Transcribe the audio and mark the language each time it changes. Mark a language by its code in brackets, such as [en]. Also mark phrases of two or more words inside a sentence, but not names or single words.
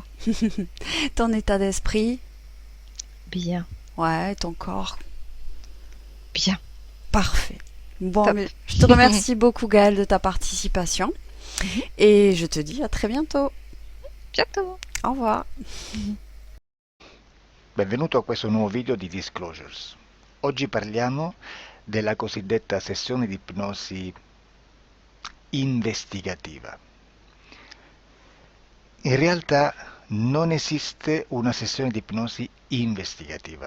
[fr] Ton état d'esprit? Bien, Ouais, ton corps? bien, Parfait. Bon, top. mais je te remercie beaucoup Gaëlle de ta participation Mhm. et je te dis à très bientôt. Bientôt. Au revoir. Mhm. [it] Benvenuto a questo nuovo video di Disclosures. Oggi parliamo della cosiddetta sessione di ipnosi investigativa. In realtà non esiste una sessione di ipnosi investigativa.